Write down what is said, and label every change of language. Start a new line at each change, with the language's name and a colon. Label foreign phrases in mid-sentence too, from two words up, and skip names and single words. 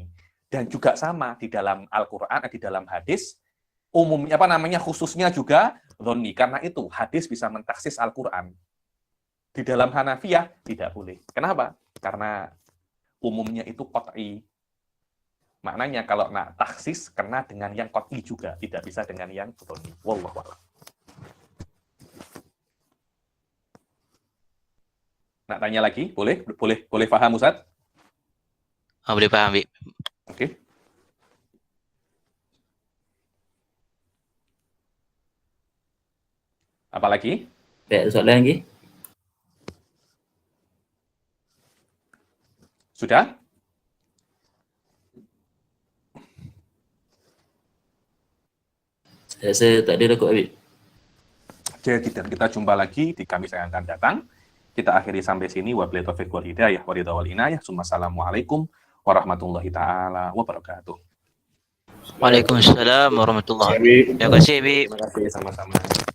Malay: Dan juga sama di dalam Al-Quran, di dalam hadis, umumnya khususnya juga dhoni. Karena itu hadis bisa mentaksis Al-Quran. Di dalam Hanafiyah tidak boleh. Kenapa? Karena umumnya itu qat'i. Maknanya kalau nak taksis kena dengan yang qat'i juga, tidak bisa dengan yang dhoni.
Arabic: والله أعلم.
Malay: Nak tanya lagi? Boleh paham Ustaz? Boleh paham, Bik. Oke. Apalagi? Baik, soalan lagi. Sudah? Saya tak ada kot, Habib. Jadi kita jumpa lagi di Kamis yang akan datang. Kita akhiri sampai sini.
Arabic: وبالله توفيق والهداية ورضا والعناية. السلام عليكم ورحمة الله تعالى وبركاته. وعليكم السلام ورحمة الله وبركاته.
Malay: Terima kasih, Bik. Terima kasih sama-sama.